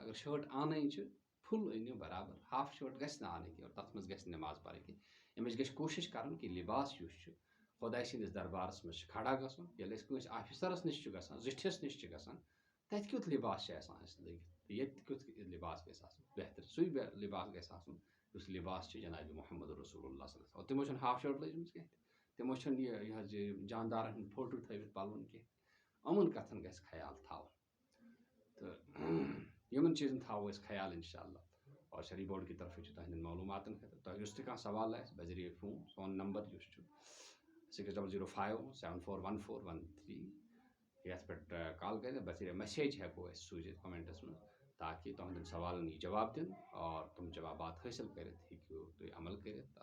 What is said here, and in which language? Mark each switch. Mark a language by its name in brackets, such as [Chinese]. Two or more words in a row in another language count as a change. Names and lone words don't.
[Kashmiri] اگر شٲٹ انٕنۍ چھِ فُل أنِو برابر، ہاف شٲٹ گژھِ نہٕ انٕنۍ کینٛہہ اور تتھ منٛز گژھِ نہٕ نماز پرٕنۍ کینٛہہ۔ أمِس گژھِ کوٗشش کرُن کہ لباس یُس چھُ خۄداے سٕنٛدِس دربارس منٛز چھُ کھڑا گژھُن۔ ییٚلہِ أسۍ کٲنٛسہِ آفِسرس نِش چھُ گژھان، زِٹھِس نِش چھِ گژھان، تتہِ کیُتھ لباس چھُ آسان اَسہِ لٲگِتھ، ییٚتہِ کیُتھ لباس گژھِ آسُن؟ بہتر سُے لباس گژھِ آسُن یُس لباس چھُ جناب محمد [Arabic] رسول اللہ صلی اللہ علیہ وسلم۔ [Kashmiri] تِمو چھنہٕ ہاف شٲٹ لٲجمٕژ کینٛہہ، تِمو چھنہٕ یہِ حظ یہِ جاندارن ہٕنٛدۍ فوٹو تھٲوِتھ پلون کینٛہہ۔ یِمن کتھن گژھِ خیال تھاوُن تہٕ یِمن چیٖزن تھاوو أسۍ خیال انشاءاللہ۔ اور شرعی بورڈ کی طرفہٕ چھُ تُہنٛدٮ۪ن معلوٗماتن خٲطرٕ تۄہہِ یُس تہِ کانٛہہ سوال آسہِ بذریعہ فون، سون نمبر یُس چھُ 6005741413 یتھ پٮ۪ٹھ کال کٔرِتھ بذریعہ میسیج ہیٚکو أسۍ سوٗزِتھ کومنٹس منٛز، تاکہ تُہنٛدٮ۪ن سوالن یی جواب دِنہٕ اور تِم جوابات حٲصِل کٔرِتھ ہیٚکِو تُہۍ عمل کٔرِتھ۔